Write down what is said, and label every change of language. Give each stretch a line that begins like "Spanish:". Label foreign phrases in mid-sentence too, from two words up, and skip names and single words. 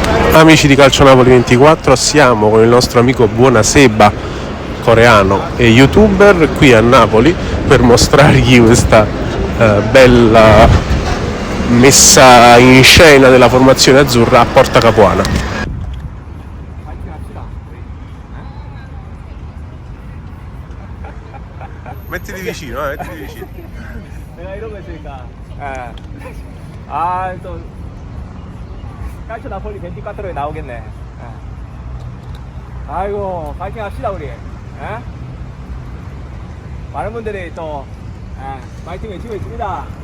Italian: Amici di Calcio Napoli 24, siamo con il nostro amico Buonaseba, coreano e youtuber, qui a Napoli per mostrargli questa bella messa in scena della formazione azzurra a Porta Capuana. Mettiti vicino, mettiti vicino.
Korean: 내가 이러고 있으니까. 또 calcio 나폴리 24에 나오겠네. 아이고 파이팅 합시다 우리. 많은 분들이 또 파이팅 외치고 있습니다.